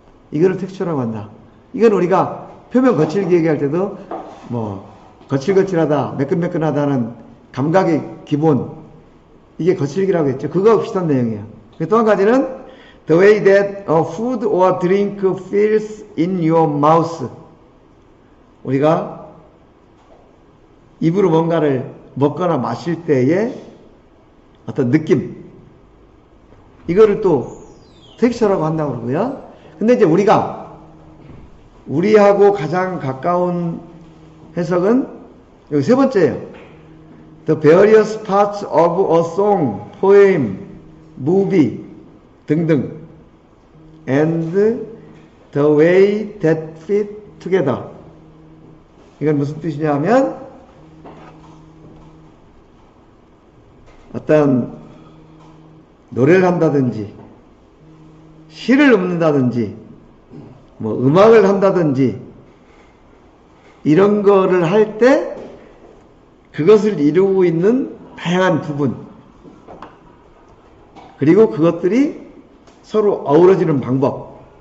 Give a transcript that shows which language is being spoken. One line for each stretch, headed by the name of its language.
Korean: 이거를 텍스처라고 한다. 이건 우리가 표면 거칠게 얘기할 때도 뭐 거칠거칠하다, 매끈매끈하다는 감각의 기본, 이게 거칠기라고 했죠. 그거하고 비슷한 내용이에요. 또 한 가지는
English: The way that a food or drink feels in your mouth.
Korean: 우리가 입으로 뭔가를 먹거나 마실 때의 어떤 느낌, 이거를 또 텍스처라고 한다고 그러고요. 근데 이제 우리하고 가장 가까운 해석은 여기 3번째예요.
English: The various parts of a song, poem, movie
Korean: 등등
English: and the way that fit together.
Korean: 이건 무슨 뜻이냐면 어떤 노래를 한다든지 시를 읊는다든지 뭐 음악을 한다든지 이런 거를 할 때 그것을 이루고 있는 다양한 부분, 그리고 그것들이 서로 어우러지는 방법,